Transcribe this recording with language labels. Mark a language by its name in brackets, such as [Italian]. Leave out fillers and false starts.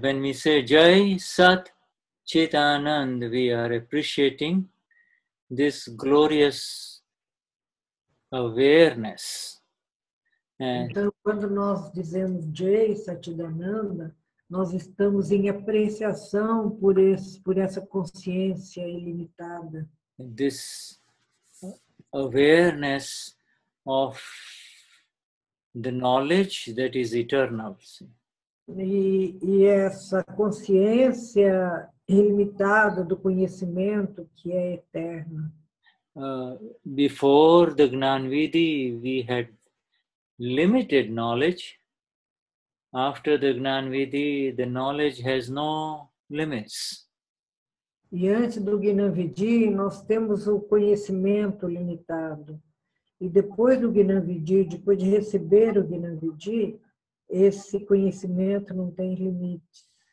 [English] When we say Jai Sat Chitanand, we are appreciating this glorious awareness. And [Portuguese] Então, quando nós dizemos Jai Satchidananda, nós estamos em apreciação por essa consciência ilimitada. [English] this awareness of the knowledge that is eternal. [Portuguese] E essa consciência ilimitada do conhecimento que é eterno. [English] Before the Gnanvidi, we had limited knowledge. After the Gnanvidi, the knowledge has no limits. [Portuguese] E antes do Gnanvidi, nós temos o conhecimento limitado. E depois do Gnanvidi, depois de receber o Gnanvidi, esse conhecimento não tem limite.